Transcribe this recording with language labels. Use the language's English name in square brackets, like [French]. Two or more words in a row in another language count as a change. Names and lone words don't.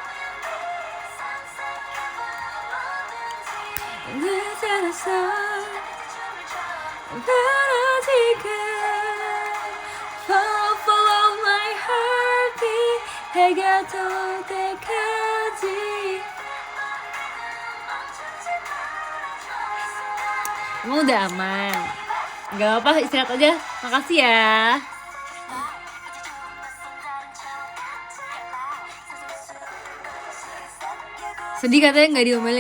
[English] Follow my heartbeat [Korean] 해가 될 때까지. [Indonesian] Emang udah aman? Gak apa, istirahat aja. Makasih ya. Sedih katanya gak diomelin.